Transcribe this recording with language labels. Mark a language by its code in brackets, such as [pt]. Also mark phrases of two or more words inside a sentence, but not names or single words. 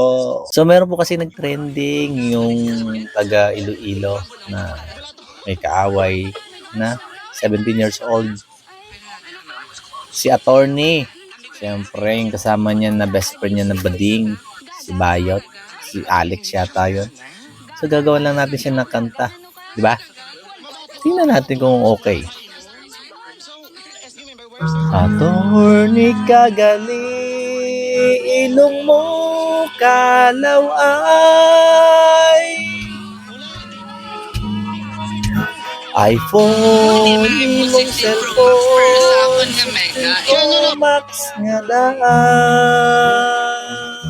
[tl] So meron po kasi nag-trending yung taga Iloilo na may kaaway na 17 [en] years old. [tl] Si Attorney, siyempre yung kasama niya na [en] best friend [tl] niya na bading, si Bayot, si Alex yata yun. So gagawin lang natin siya ng kanta, di ba? Tingnan natin kung okay. [hil] Attorney kagali, ilong mo kalaway, iPhone imong cellphone, Pro Max nga daan.